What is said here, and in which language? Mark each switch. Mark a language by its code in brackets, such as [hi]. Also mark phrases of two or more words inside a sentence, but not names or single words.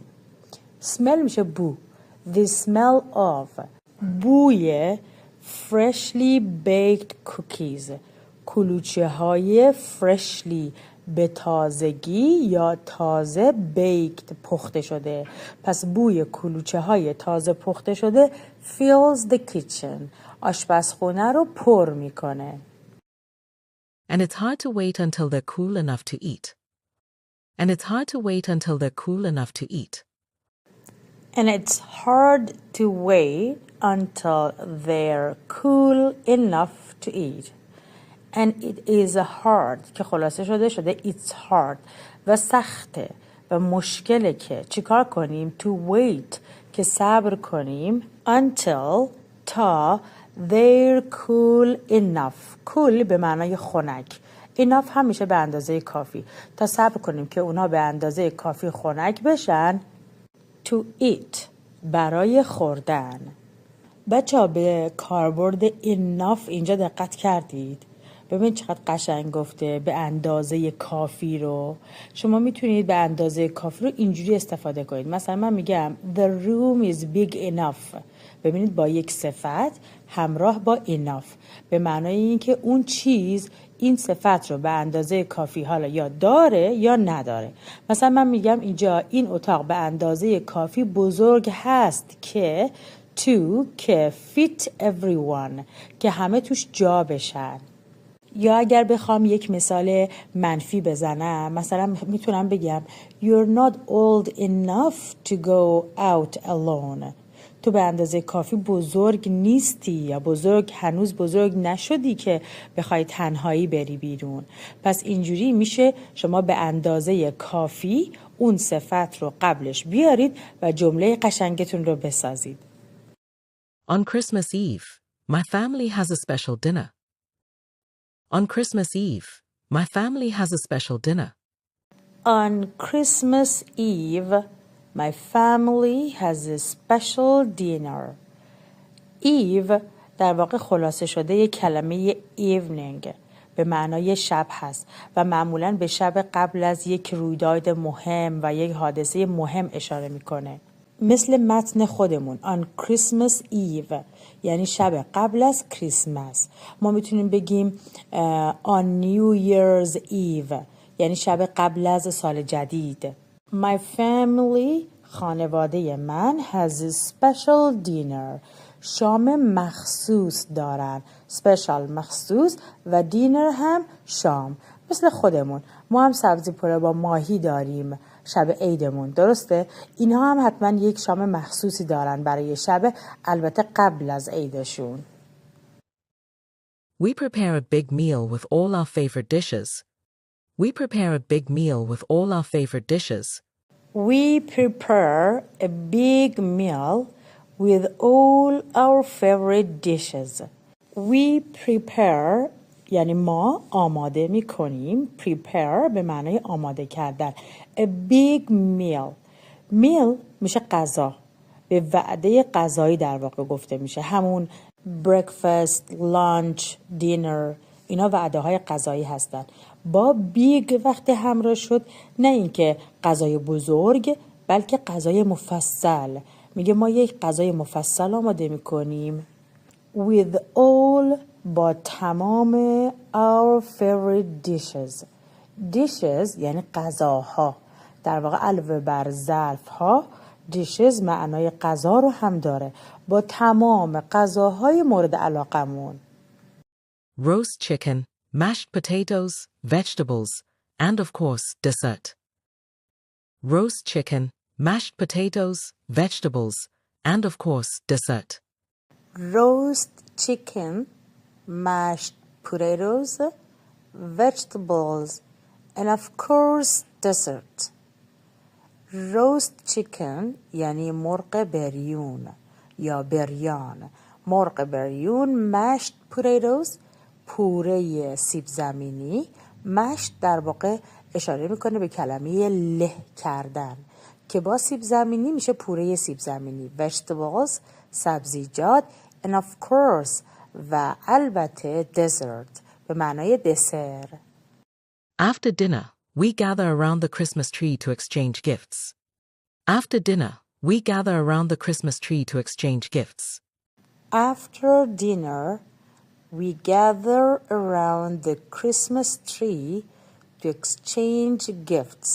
[fa] Smell میشه بو. [en] The smell of بوی freshly baked cookies. [fa] کلوچه های freshly به تازگی یا تازه baked پخته شده. پس بوی کلوچه های تازه پخته شده [en] fills the kitchen. [fa] آشپزخونه رو پر میکنه. [en] And it's hard to wait until they're cool enough to eat. And it's hard to wait until they're cool enough to eat. And it's hard to wait until they're cool enough to eat. And it is hard [fa] که خلاصه شده [en] it's hard [fa] و سخته و مشکله که چیکار کنیم [en] to wait [fa] که صبر کنیم until تا [en] they're cool enough. [fa] cool به معنای خنک. enough هم میشه به اندازه کافی. تا صبر کنیم که اونا به اندازه کافی خنک بشن [en] to eat [fa] برای خوردن. بچه ها به کاربرد enough اینجا دقت کردید؟ ببین چقدر قشنگ گفته به اندازه کافی رو. شما میتونید به اندازه کافی رو اینجوری استفاده کنید. مثلا من میگم [en] the room is big enough. [fa] ببینید با یک صفت همراه با enough به معنای اینکه اون چیز این صفت رو به اندازه کافی حالا یا داره یا نداره. مثلا من میگم اینجا این اتاق به اندازه کافی بزرگ هست که که [en] fit everyone [fa] که همه توش جا بشن. یا اگر بخوام یک مثال منفی بزنم مثلا میتونم بگم [en] You're not old enough to go out alone. [fa] تو به اندازه کافی بزرگ نیستی یا هنوز بزرگ نشدی که بخوای تنهایی بری بیرون. پس اینجوری میشه شما به اندازه کافی اون صفت رو قبلش بیارید و جمله قشنگتون رو بسازید. [en] On Christmas Eve, my family has a special dinner. On Christmas Eve, my family has a special dinner. On Christmas Eve, my family has a special dinner. [fa] Eve در واقع خلاصه شده یک کلمه evening به معنای شب هست و معمولاً به شب قبل از یک رویداد مهم و یک حادثه مهم اشاره میکنه. مثل متن خودمون [en] on Christmas Eve [fa] یعنی شب قبل از کریسمس. ما میتونیم بگیم [en] on New Year's Eve [fa] یعنی شب قبل از سال جدید. [en] My family [fa] خانواده من [en] has a special dinner [fa] شام مخصوص دارن. special مخصوص و dinner هم شام. مثل خودمون ما هم سبزی پلو با ماهی داریم شب عیدمون، درسته؟ اینها هم حتما یک شام مخصوصی دارن برای شب البته قبل از عیدشون. [en] We prepare a big meal with all our favorite dishes. We prepare a big meal with all our favorite dishes. We prepare a big meal with all our favorite dishes. We prepare [fa] یعنی ما آماده می کنیم. Prepare به معنی آماده کردن. [en] A big meal. [fa] Meal میشه غذا. به وعده غذایی در واقع گفته میشه. همون [en] breakfast, lunch, dinner [fa] اینا وعده های غذایی هستن. با بیگ وقتی همراه شد نه اینکه غذای بزرگ بلکه غذای مفصل. میگه ما یک غذای مفصل آماده میکنیم. [en] With all [fa] با تمام [en] our favorite dishes. [fa] Dishes یعنی غذاها. در واقع علاوه بر ظرف ها dishes معنای غذا رو هم داره. با تمام غذاهای مورد علاقمون. [en] Roast chicken, mashed potatoes, vegetables, and of course, dessert. Roast chicken, mashed potatoes, vegetables, and of course, dessert. Roast chicken, mashed potatoes, vegetables, and of course dessert. Roast chicken [fa] یعنی مرغ بریون یا بریان. مرغ بریون. [en] mashed potatoes [fa] پوره سیب زمینی. mashed در واقع اشاره میکنه به کلمه له کردن که با سیب زمینی میشه پوره سیب زمینی. vegetables سبزیجات. [en] and of course [fa] و البته dessert به معنای دسر. [en] After dinner, we gather around the Christmas tree to exchange gifts. After dinner, we gather around the Christmas tree to exchange gifts. After dinner, we gather around the Christmas tree to exchange gifts.